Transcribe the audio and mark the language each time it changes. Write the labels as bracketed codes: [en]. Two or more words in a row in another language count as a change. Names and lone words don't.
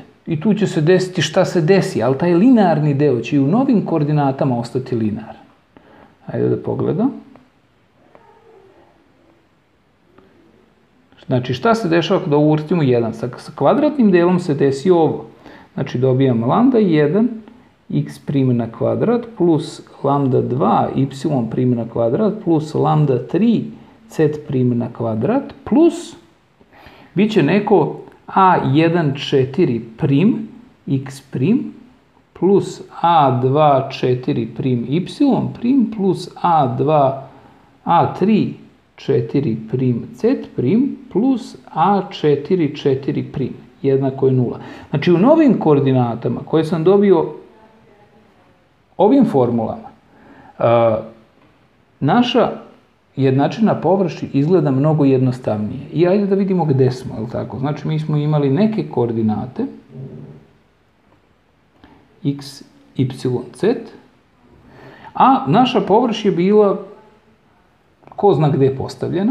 [sr] I tu će se desiti šta se desi, ali taj linearni deo će i u novim koordinatama ostati linearan. Ajde da pogledam. Znači, šta se dešava kada uvrstimo 1? Sa kvadratnim delom se desi ovo. Znači, dobijam lambda 1 x prim na kvadrat plus lambda 2 y prim na kvadrat plus lambda 3 z prim na kvadrat plus bit će neko a1,4 prim x prim plus a2,4 prim y prim plus a3,4 prim z prim plus a4,4 prim jednako je 0. Znači, u novim koordinatama koje sam dobio ovim formulama, naša jednačina površina izgleda mnogo jednostavnije. I ajde da vidimo gde smo, je li tako? Znači, mi smo imali neke koordinate x, y, z, a naša površina je bila ko zna gde postavljena.